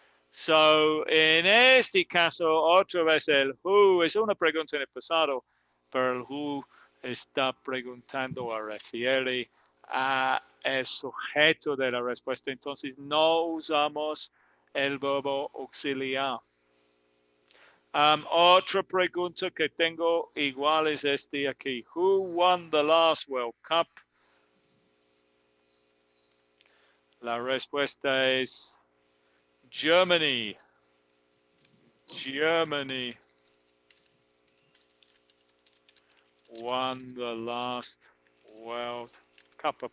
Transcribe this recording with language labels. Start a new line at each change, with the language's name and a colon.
Spanish: So, en este caso, otra vez el who es una pregunta en el pasado, pero el who está preguntando o refiere a el sujeto de la respuesta. Entonces, no usamos el verbo auxiliar. Otra pregunta que tengo igual es este aquí.
English: Who won the last World Cup?
Spanish: La respuesta es Germany.
English: Germany won the last World Cup.